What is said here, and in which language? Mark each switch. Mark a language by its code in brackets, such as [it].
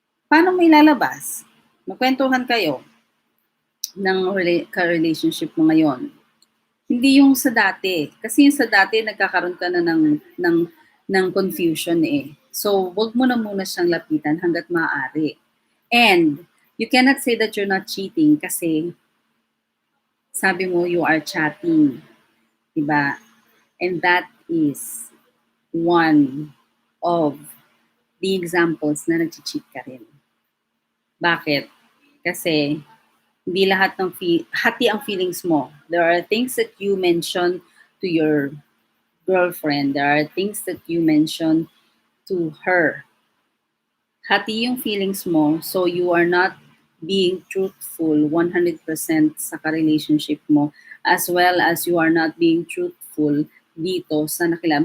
[tl] Paano mo ilalabas? Magkwentuhan kayo ng ka-relationship mo ngayon. Hindi yung sa dati. Kasi yung sa dati, nagkakaroon ka na ng confusion eh. So, wag mo na muna siyang lapitan hanggat maaari. [en] And, you cannot say that you're not cheating [tl] kasi sabi mo [en] you are chatting. Diba? And that is one of the examples [tl] na nag-cheat ka rin. Bakit? Kasi hindi lahat ng hati ang feelings mo. [en] There are things that you mention to your girlfriend. There are things that you mention to her. [tl] Hati yung feelings mo, [en] so you are not being truthful 100% [tl] sa ka-relationship mo, [en] as well as you are not being truthful [tl] dito sa nakilala.